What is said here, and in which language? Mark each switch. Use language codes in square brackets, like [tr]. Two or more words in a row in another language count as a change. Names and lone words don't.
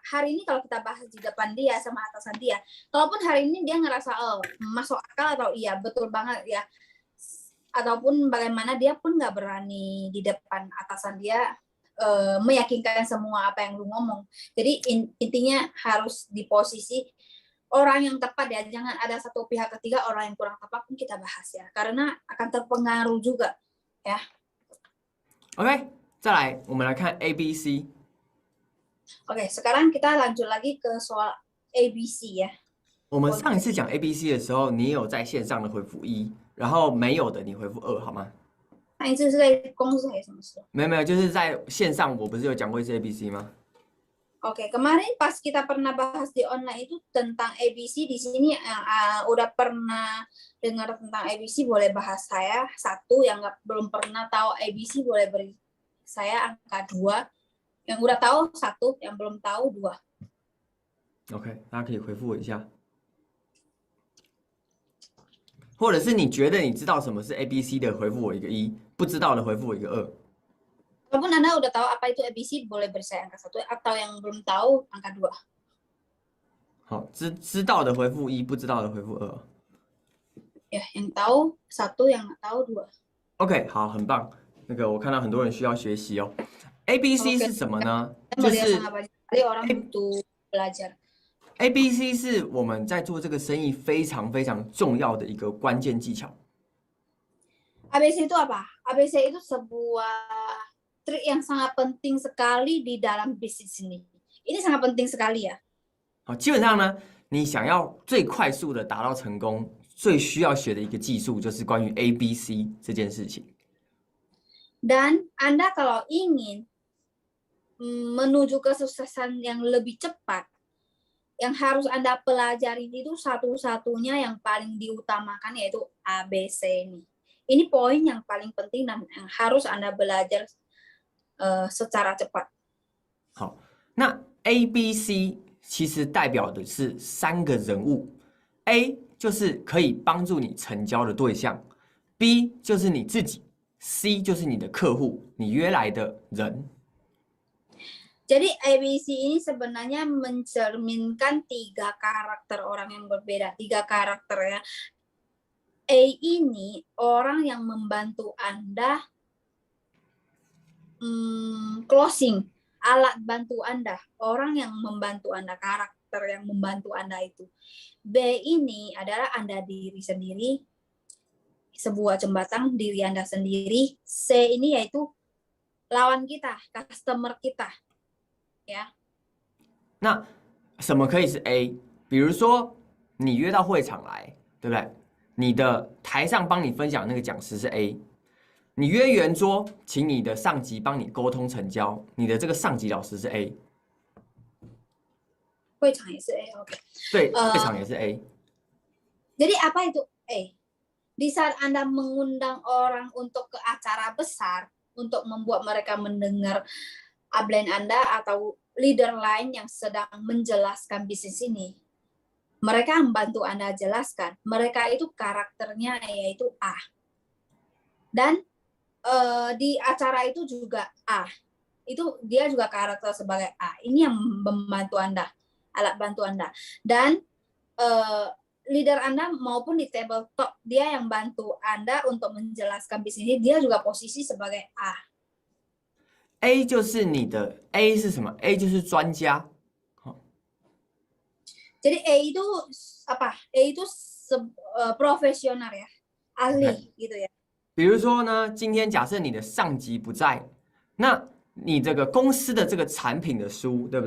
[id] Hari ini kalau kita bahas di depan dia sama atasan dia, kalaupun hari ini dia ngerasa masuk akal atau iya betul banget ya, ataupun bagaimana dia pun nggak berani di depan atasan dia meyakinkan semua apa yang lu ngomong. Jadi intinya harus di posisi orang yang tepat ya, jangan ada satu pihak ketiga orang yang kurang tepat pun kita bahas ya, karena akan terpengaruh juga ya. [zh] OK， 再来我们来看 ABC。OK， [id] sekarang kita lanjut lagi ke soal ABC ya。 [zh] 我们上一次讲 ABC 的时候，你有在线上的回复1，然后没有的你回复2，好吗？上一次是在公司还是什么时候？没有，就是在线上，我不是有讲过一次 ABC 吗？ [id] Oke, kemarin pas kita pernah bahas di online itu tentang ABC, di sini udah pernah dengar tentang ABC boleh bahas saya 1, yang belum pernah tahu ABC boleh beri saya angka 2, yang udah tahu 1, yang belum tahu 2。 [zh] OK， 大家可以回复我一下，或者是你觉得你知道什么是 ABC 的，回复我一个1，不知道的回复我一个2。 [id] Walaupun Anda udah tahu apa itu ABC, boleh beri saya angka 1, atau yang belum tahu angka 2。 [zh] 好，知道的回复1，不知道的回复2。 [id] Ya, yang tahu 1, yang nggak tahu 2。 [zh] OK， 好，很棒。那个我看到很多人需要学习哦。 ABC [id] Oke, [zh] 是什么呢？ [id] saya [zh] 就 [id] melihat [zh] 是 [id] sangat banyak sekali orang A butuh belajar. [zh] ABC 是我们在做这个生意非常非常重要的一个关键技巧。 [id] ABC itu apa? ABC itu sebuah trik yang sangat penting sekali di dalam bisnis ini. Ini sangat penting sekali ya. [zh] 好，基本上呢，你想要最快速的达到成功，最需要学的一个技术就是关于 ABC 这件事情。 [id] Dan Anda kalau ingin menuju kesuksesan yang lebih cepat, yang harus Anda pelajari itu satu-satunya yang paling diutamakan yaitu ABC ini. Ini poin yang paling penting dan yang harus Anda belajar secara cepat. [zh] 好，那 ABC 其实代表的是3个人物 ，A 就是可以帮助你成交的对象 ，B 就是你自己 ，C 就是你的客户，你约来的人。 [id] Jadi ABC ini sebenarnya mencerminkan 3 karakter orang yang berbeda, 3 karakter ya. A ini orang yang membantu Anda closing, alat bantu Anda, orang yang membantu Anda, karakter yang membantu Anda itu. B ini adalah Anda diri sendiri, sebuah jembatan diri Anda sendiri. C ini yaitu lawan kita, customer kita. [zh] 那什么可以是 A？比如说你约到会场来，对不对？你的台上帮你分享那个讲师是 A， 你约圆桌，请你的上级帮你沟通成交，你的这个上级老师是 A，会场也是 A, oke. 对，会场也是 A。 [id] Jadi apa itu A? Di saat Anda mengundang orang untuk ke acara besar, untuk membuat mereka mendengar upline Anda atau leader lain yang sedang menjelaskan bisnis ini, mereka membantu Anda jelaskan. Mereka itu karakternya yaitu A. Dan di acara itu juga A. Itu dia juga karakter sebagai A. Ini yang membantu Anda, alat bantu Anda. Dan leader Anda maupun di tabletop, dia yang bantu Anda untuk menjelaskan bisnis ini, dia juga posisi sebagai A. [zh] A 就是你的 A 是什么 ？A 就是专家。 [id] Jadi A itu apa? A itu profesional ya, ahli gitu ya. [zh] 比如说呢，今天假设你的上级不在，那你这个公司的这个产品的书，对不对？